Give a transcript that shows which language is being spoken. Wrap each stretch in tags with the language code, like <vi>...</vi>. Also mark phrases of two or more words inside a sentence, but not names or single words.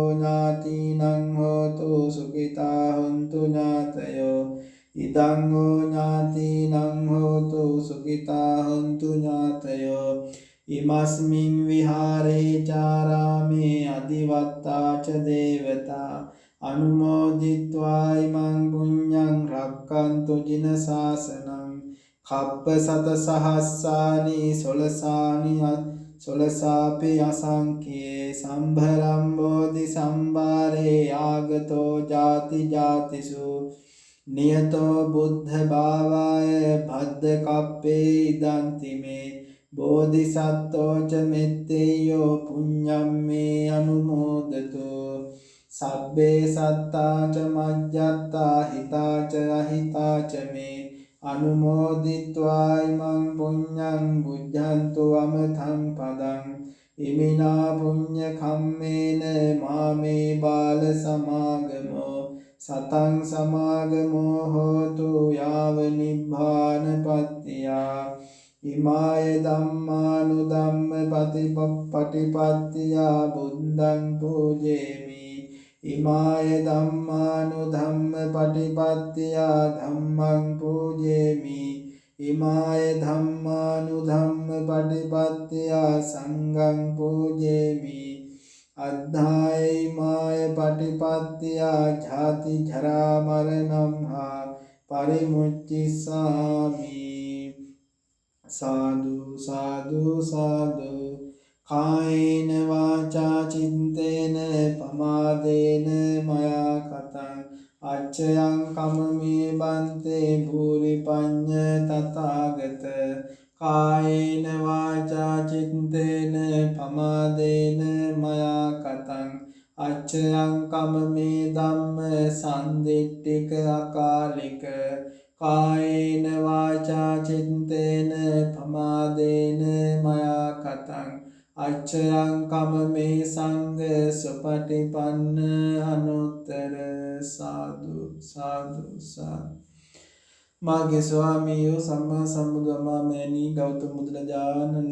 <pi>ඥාතිනං හෝතු සුඛිතා හොන්තු ඥාතයෝ ඉදං හෝ ඥාතිනං හෝතු සුඛිතා හොන්තු ඥාතයෝ ඉමස්මින් විහාරේ චාරාමේ අදිවත්තා ච දේවතා අනුමෝදිත්වා ඉමං පුඤ්ඤං රක්ඛන්තු ජින ශාසනං කප්ප සත සහස්සානි සොලසාපි අසංඛ්‍යේ සම්භරම් බෝධි සම්භාරේ ආගතෝ ජාති ජාතිසු නියතෝ බුද්ධ භාවාය භද්ද කප්පේ ඉදන්ති මේ බෝධිසත්තෝ ච මෙත්තේයෝ පුඤ්ඤම් මේ අනුමෝදතු සබ්බේ සත්තා ච මජ්ජත්තා හිතා ච අහිතා ච මේ අනුමෝදිත්වා ඉමං පුඤ්ඤං බුද්ධන්තු අමතං පදං ඉමිනා පුඤ්ඤ කම්මේන මාමේ බාල සමාගමෝ සතං සමාගමෝ හෝතු යාව නිබ්බාන පත්තියා ඉමාය ධම්මානුධම්ම පටිපත්තියා බුද්ධං පූජේමි ඉමාය ධම්මානුධම්ම පටිපත්තියා ධම්මං පූජේමි ඉමාය ධම්මානුධම්ම පටිපත්තියා සංඝං පූජේමි අද්ධාය ඉමාය පටිපත්තියා ජාති ජරා මරණං හා පරිමුච්චිසාමි සාදු සාදු සාදු කායේන වාචා චින්තේන පමාදේන මයා කතං අච්චයං කමමේ බන්තේ භූරි පඤ්ඤ තථාගත කායේන වාචා චින්තේන පමාදේන මයා කතං අච්චයං කමමේ ධම්ම සම්දිට්ඨික අකාලික කායේන වාචා චින්තේන පමාදේන මයා කතං අච්චයං කමමේ සංඝ සුපටිපන්න අනුත්තර</pi> <si>සාදු සාදු සාදු මාගේ ස්වාමීයෝ සම්මා සම්බුදුමාමෑණී ගෞතම බුදුරජාණන්</si>